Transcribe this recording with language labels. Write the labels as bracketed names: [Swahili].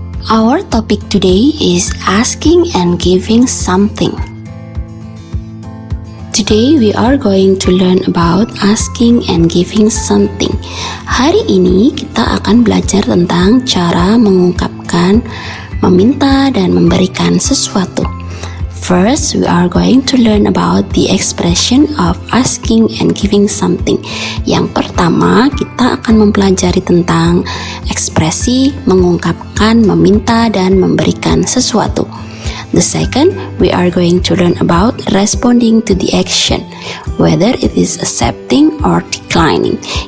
[English] Our topic today is asking and giving something. Today we are going to learn about asking and giving something. [Indonesian] Hari ini kita akan belajar tentang cara mengungkapkan, meminta dan memberikan sesuatu. [English] First, we are going to learn about the expression of asking and giving something. [Indonesian] Yang pertama, kita akan mempelajari tentang ekspresi mengungkapkan, meminta dan memberikan sesuatu. [English] The second, we are going to learn about responding to the action, whether it is accepting or declining.